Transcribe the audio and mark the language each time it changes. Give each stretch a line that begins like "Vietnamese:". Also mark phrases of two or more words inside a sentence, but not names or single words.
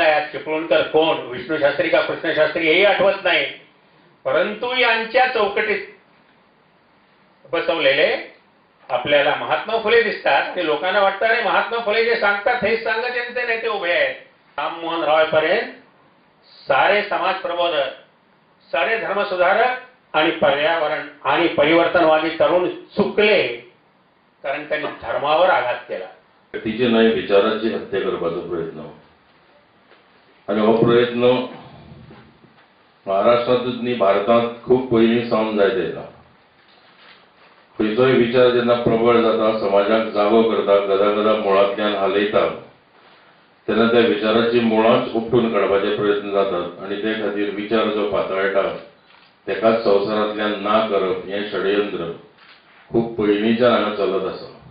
Marathi: यात चिपळूणकर कोण, विष्णू शास्त्री का कृष्ण शास्त्री हेही आठवत नाही, परंतु यांच्या चौकटीत बसवलेले आपल्याला महात्मा फुले दिसतात आणि लोकांना वाटतं अरे महात्मा फुले जे सांगतात हेच सांगत त्यांचे नेते उभे आहेत. राममोहन रॉयपर्यंत सारे समाज प्रबोधक, सारे धर्मसुधारक आणि पर्यावरण आणि परिवर्तनवादी तरुण चुकले कारण त्यांनी धर्मावर आघात केला.
Konkani: तिचे नाही विचाराची हत्या करपाचो प्रयत्न आणि हो प्रयत्न महाराष्ट्रांतूच न्ही भारतांत खूब पयलीं सावन जायत येयला. खंयचोय विचार जेन्ना प्रबळ जाता, समाजाक जागो करता, गदा मुळांतल्यान हालयता, तेन्ना त्या विचाराची मुळांच उपटून काडपाचे प्रयत्न जातात आणि ते खातीर विचार जो पातळटा तेकाच संवसारांतल्यान ना करप हें षडयंत्र खूब पयलींच्यान हांगा चलत आसा.